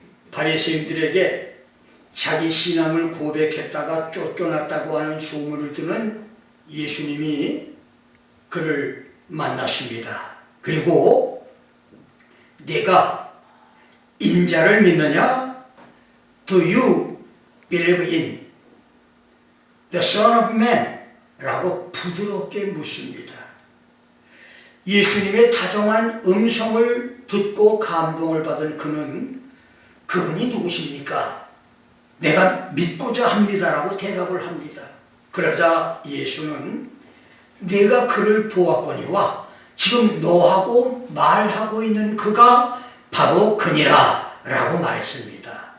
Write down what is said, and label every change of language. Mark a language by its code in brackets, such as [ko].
[ko] 바리새인들에게 자기 신앙을 고백했다가 쫓겨났다고 하는 소문을 듣는 예수님이 그를 만났습니다. 그리고 내가 인자를 믿느냐? [en] Do you believe in the Son of Man? [ko] 라고 부드럽게 묻습니다. 예수님의 다정한 음성을 듣고 감동을 받은 그분이 누구십니까? 내가 믿고자 합니다라고 대답을 합니다. 그러자 예수는 내가 그를 보았거니와 지금 너하고 말하고 있는 그가 바로 그니라 라고 말했습니다.